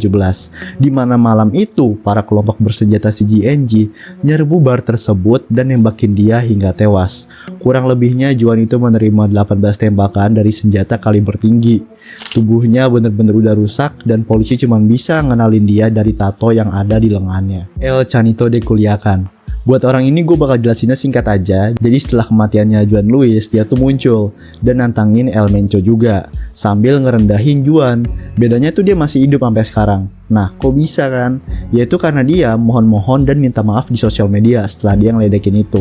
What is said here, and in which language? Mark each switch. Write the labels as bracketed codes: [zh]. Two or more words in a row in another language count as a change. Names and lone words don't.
[id] Di mana malam itu para kelompok bersenjata CGNG nyerbu bar tersebut dan nembakin dia hingga tewas. Kurang lebihnya Juan itu menerima 18 tembakan dari senjata kaliber tinggi. Tubuhnya bener-bener udah rusak dan polisi cuma bisa ngenalin dia dari tato yang ada di lengannya. El Chanito de Culiacan. Buat orang ini gue bakal jelasinnya singkat aja. Jadi setelah kematiannya Juan Luis, dia tuh muncul dan nantangin El Mencho juga sambil ngerendahin Juan. Bedanya tuh dia masih hidup sampai sekarang. Nah kok bisa kan? Yaitu karena dia mohon-mohon dan minta maaf di sosial media setelah dia ngeledekin itu.